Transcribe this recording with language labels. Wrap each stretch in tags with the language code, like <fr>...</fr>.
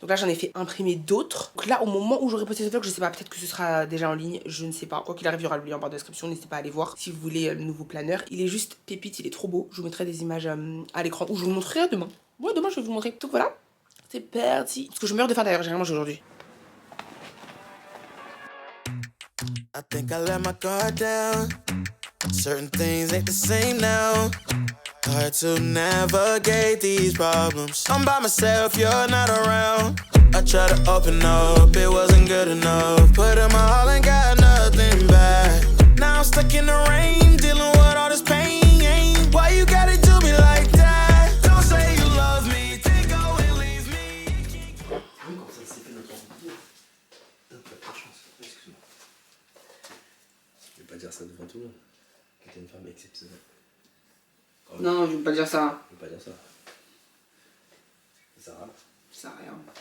<fr>Donc là j'en ai fait imprimer d'autres. Donc là au moment où j'aurai posté ce vlog, je sais pas, peut-être que ce sera déjà en ligne, je ne sais pas. Quoi qu'il arrive il y aura le lien en barre de description, n'hésitez pas à aller voir si vous voulez le nouveau planeur. Il est juste pépite, il est trop beau. Je vous mettrai des images à l'écran ou je vous le montrerai demain. Ouais demain je vais vous montrer. Donc voilà, c'est parti. Parce que je meurs de faim d'ailleurs, j'ai rien mangé aujourd'hui.</fr> <en>I think I let my guard down. Certain things ain't the same now. Hard to navigate these problems. I'm by myself, you're not around. I tried to open up, it wasn't good enough. Put in my all and got nothing back. Now I'm stuck in the rain, dealing with all this pain. Why you gotta do me like that? Don't say you love me, take go and leave me.</en> <fr>Comme ça s'est fait notre rencontre. T'as pas de chance, excuse-moi. Je vais pas dire ça devant tout le monde. Que t'es une femme exceptionnelle. Non, je veux pas dire ça. Je veux pas dire ça. Ça sert à rien. Ça sert à rien.</fr>